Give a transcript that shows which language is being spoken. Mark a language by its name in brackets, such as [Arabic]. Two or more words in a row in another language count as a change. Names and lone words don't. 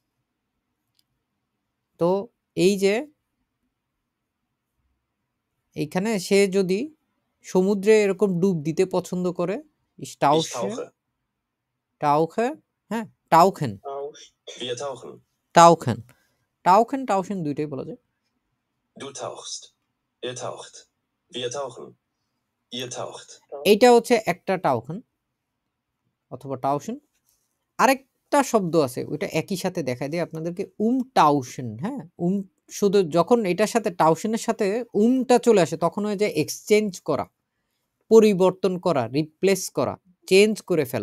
[Bangla] তো এই যে এইখানে সে যদি সমুদ্রে এরকম ডুব দিতে পছন্দ করে, [German] Ich টাউশে tauche. [Bangla] টাউখে, হ্যাঁ, টাউখেন [German] Wir tauchen. tauchen tauchen tauschen [Bangla] দুইটাই বলা যায়। [German] Du tauchst. Er taucht. Wir tauchen. Ihr taucht. [Bangla] এইটা হচ্ছে একটা টাউখেন অথবা টাউশন। আরেকটা শব্দ আছে, ওইটা একই সাথে দেখায় দিয়ে আপনাদেরকে, টাউশন। হ্যাঁ, শুধু যখন এটার সাথে টাউশনের সাথে টা চলে আসে তখন হয়ে যায় এক্সচেঞ্জ করা, পরিবর্তন করা, রিপ্লেস করা, চেঞ্জ করে ফেলা।